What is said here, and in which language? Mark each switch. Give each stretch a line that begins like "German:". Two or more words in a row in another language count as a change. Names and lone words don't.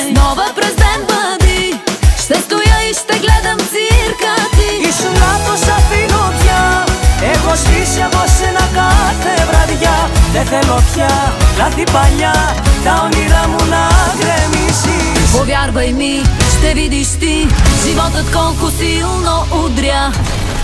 Bulgarian: Нова през ден бъди, ще стоя и ще гледам цирка ти.
Greek: Ήσουν λάθος, αφήνω πια. Έχω σβήσει από σένα κάθε βραδιά. Δεν θέλω πια λάθη παλιά, τα όνειρά μου να γκρεμίσεις.
Bulgarian: Повярвай ми, ще видиш ти животът колко силно удря.